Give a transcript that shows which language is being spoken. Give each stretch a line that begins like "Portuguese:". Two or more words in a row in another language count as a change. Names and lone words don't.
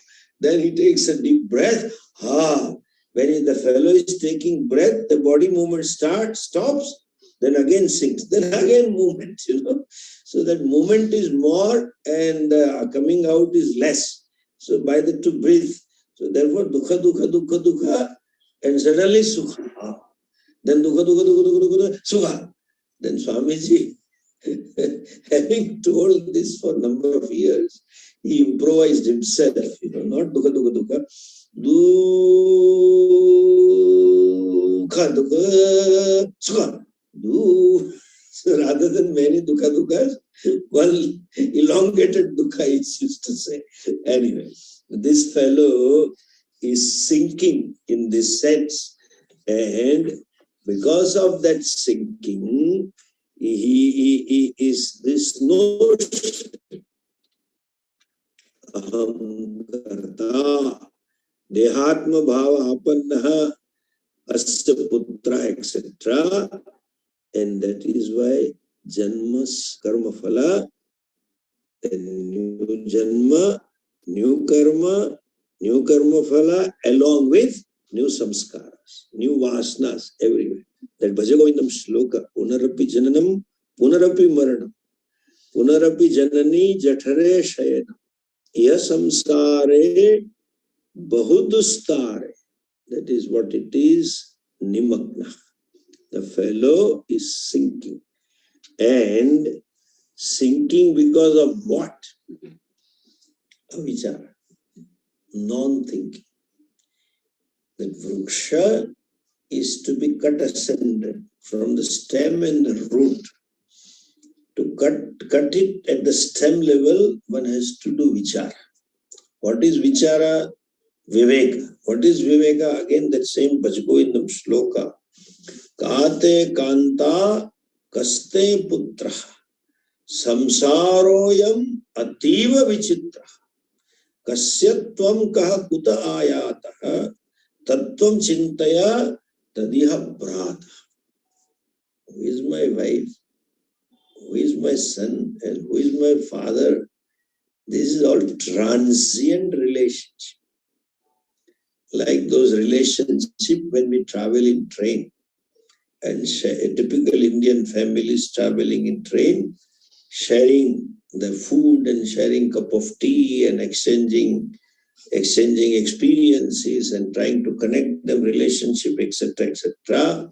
English: Then he takes a deep breath. When the fellow is taking breath, the body movement stops, then again sinks, then again movement, So that movement is more and coming out is less. So by the to breathe. So therefore,
Sanskrit: dukkha, dukkha, dukkha, dukkha, and suddenly sukha. Then dukkha, dukkha, dukkha, dukkha, dukkha, sukha.
English: Then Swamiji, having told this for a number of years, he improvised himself, not
Sanskrit: dukkha, dukkha, dukkha, dukkha, dukkha, sukha.
English: So rather than many
Sanskrit: dukkha, dukkha,
English: one elongated dukkha is used to say. Anyway, this fellow is sinking in this sense, and because of that sinking, he is this notion,
Sanskrit: aham karta, dehatma bhava apannaha, asya putra,
English: etc. And that is why
Sanskrit: janmas karma phala,
English: then new janma, new karma, New
Sanskrit: karma phala
English: along with new samskaras, new vasanas everywhere.
Sanskrit: That Bhajagovindam shloka, Punarapi jananam, Punarapi maranam, Punarapi janani jathare shayana, Ya samskare bahudustare.
English: That is what it is, nimagna. The fellow is sinking. And sinking because of what? Avichara, non-thinking. That vriksha is to be cut asunder from the stem and the root. To cut it at the stem level, one has to do vichara. What is vichara? Viveka. What is viveka? Again, that same Bhajagovindam shloka.
Sanskrit: Kate kanta kaste putra samsaroyam ativa vichitra kasyatvam kaha kuta ayata tattvam chintaya tadiha brata.
English: Who is my wife? Who is my son? And who is my father? This is all transient relationship. Like those relationships when we travel in train. And a typical Indian family is traveling in train, sharing the food and sharing cup of tea and exchanging experiences and trying to connect them, relationship, etc., etc.